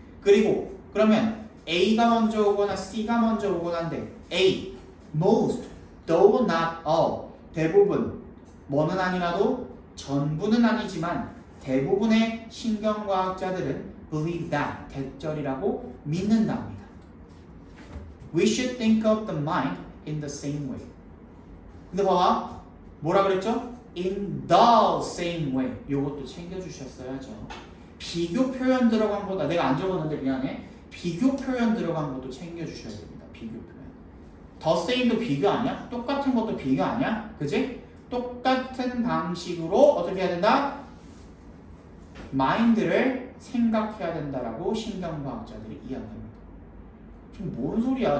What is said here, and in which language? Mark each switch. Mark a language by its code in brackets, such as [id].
[ko] 그리고 그러면 A가 먼저 오거나 C가 먼저 오거나 한데 A most, [en] though not all, [ko] 대부분, 뭐는 아니라도 전부는 아니지만 대부분의 신경과학자들은 [en] believe that, [ko] 대절이라고 믿는답니다. [en] We should think of the mind in the same way. [ko] 근데 봐봐, 뭐라 그랬죠? [en] In the same way. [ko] 요것도 챙겨주셨어야죠. 비교 표현 들어간 거다. 내가 안 적었는데 미안해. 비교 표현 들어간 것도 챙겨주셔야 됩니다. 비교 표현. The same도 비교 아니야? 똑같은 것도 비교 아니야? 그지? 똑같은 방식으로 어떻게 해야 된다? 마인드를 생각해야 된다라고 신경과학자들이 이야기합니다. 지금 뭔 소리야?